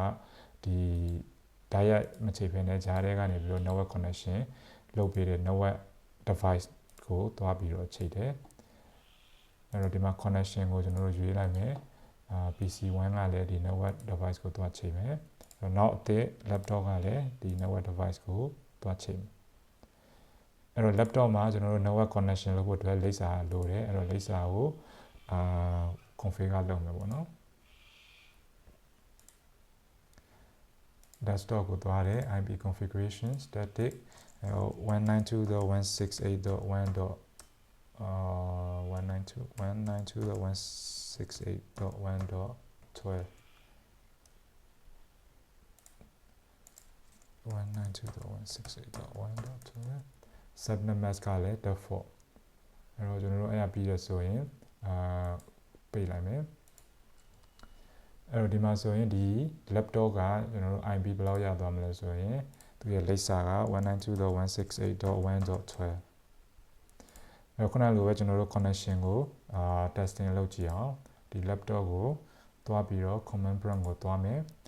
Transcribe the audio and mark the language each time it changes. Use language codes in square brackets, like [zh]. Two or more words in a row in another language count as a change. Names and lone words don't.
[my] ဒီ direct မချိန်ဖ ೇನೆ ဂျားထဲကနေပြီးတော့ [en] network connection [my] လုပ်ပေးတဲ့ [en] network device [my] ကိုသွားပြီးတော့ချိန်တယ်အဲ့တော့ဒီမှာ connection ကိုကျွန်တော်တို့ရွေးလိုက်မယ် PC1 ကလည်းဒီ [en] network device [my] ကိုသွားချိန်မယ်နောက်အသစ် laptop ကလည်းဒီ [en] network device [my] ကိုသွားချိန်မယ်အဲ့တော့ laptop မှာကျွန်တော်တို့ [en] network connection [my] လုပ်ဖို့အတွက်လိပ်စာလိုတယ်အဲ့တော့လိပ်စာကိုconfigure လုပ်မယ်ပေါ့နော် desktop ကိုသွားတယ် [en] IP configuration static 192.168.1.12 subnet mask [my] ကလည်း default အဲ့တော့ကျွန်တော်တို့အဲ့ ဒါပြီးရဆိုရင်ပိတ်လိုက်မယ်အဲ့တော့ဒီမှာဆိုရင်ဒီ laptop ကကျွန်တော်တို့ IP ဘယ်လောက်ရသွားမလဲဆိုရင်သူရဲ့လိပ်စာက 192.168.1.12 အဲ့ခုနလိုပဲကျွန်တော်တို့ connection ကို testing လုပ်ကြည့်အောင်ဒီ laptop ကိုသွားပြီးတော့ [en] command prompt [my] ကိုသွားမယ်